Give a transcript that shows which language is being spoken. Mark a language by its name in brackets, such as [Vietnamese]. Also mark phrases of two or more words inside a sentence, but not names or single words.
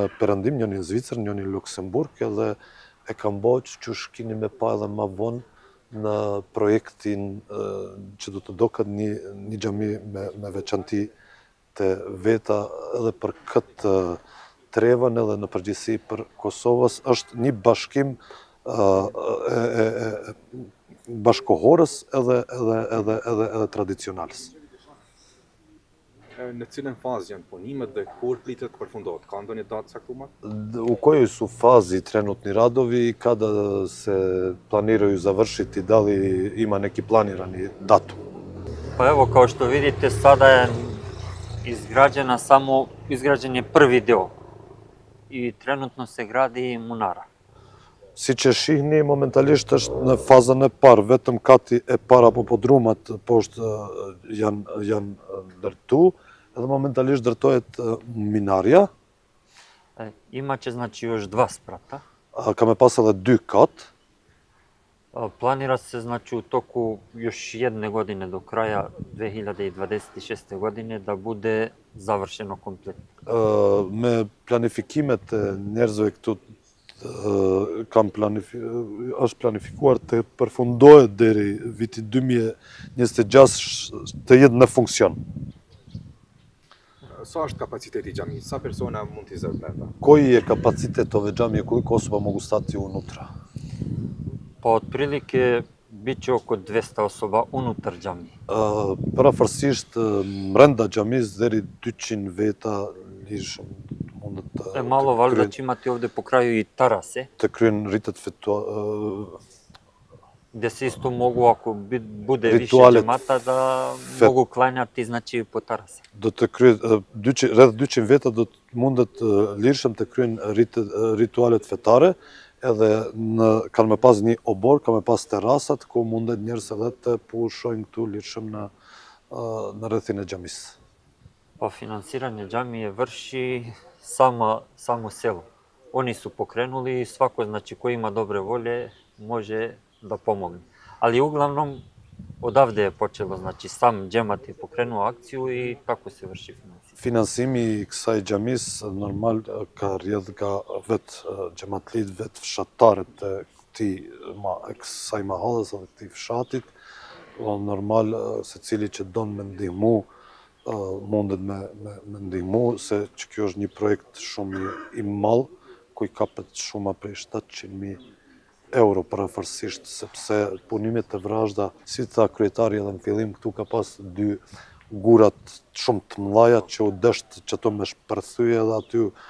[Albanian] Perëndim, njëri në Zvicër, njëri në Luksemburg, edhe e kanë bërë që shkini me pa edhe ma vonë në projektin që do të doket një xhami me veçanti të veta edhe për këtë trevën edhe në përgjithësi për Kosovës është një bashkim bashkohorës edhe tradicionalës. Në cilën fazë janë punimet dhe kur pritet të përfundohet? Ka ndonjë datë caktuar? [Bosnian] U koju su fazi trenutni radovi, kada se planiraju završiti, da li ima neki planirani datum? Pa evo, kao što vidite, sada je izgrađen je prvi deo i trenutno se gradi i munara. [Albanian] Si që shihni, momentalisht është në fazën e parë, vetëm kati e para po podrumat poshtë janë ndërtu, edhe momentalisht ndërtohet minarja, [Bosnian] Imaće znači još 2 sprata. [Albanian] ka me pas edhe 2 katë, [Bosnian] Planira se znači u toku još jedne godine do kraja 2026. godine da bude završeno kompletno. [Albanian] me planifikimet e njerëzve këtu është planifikuar të përfundohet deri viti 2026 të jetë në funksion. Sa është kapaciteti i xhamisë? Sa persona mund t'i zë brenda? [Bosnian] Koji je kapacitet ove džamije, koliko osoba mogu stati unutra? Pa otprilike bit će oko 200 osoba unutar džamije. [Albanian] Parafërsisht mrenda xhamisë deri 200 veta mundet [Bosnian] Malo valjda će imati ovde po kraju i tarase, [Albanian] të kryen rritet [Bosnian] gde se isto mogu, ako bude više [Albanian] Ritualet [Bosnian] džemata, da mogu klanjati znači po tarase. [Albanian] do të kryet rreth 200 veta do të mundet lirshëm të kryen ritualet fetare, edhe kanë me pas një obor, kanë me pas terasat, ku mundet njerëz edhe të pushojnë këtu lirshëm në rrethin e xhamisë. [Bosnian] Pa finansiranje džamije vrši samo selo. Oni su pokrenuli i svako znači ko ima dobre volje može da pomogne. Ali uglavnom odavde je počelo, znači sam džemat je pokrenuo akciju i tako se vrši finansiranje. [Albanian] Finansimi i kësaj xhamisë normal ka rrjedh nga vetë xhamatlit, vetë fshatarët e kësaj mahallës edhe këtij fshatit. Normal secili që don me ndihmu mundet me ndihmu, se që kjo është një projekt shumë i madh, ku i kapet shuma prej 700.000 euro parafërsisht, sepse punimet e vrazhda, si tha kryetari edhe në fillim, këtu ka pas 2 gurat shumë të mëdhaja që u dësht që ato me shpërthyje edhe aty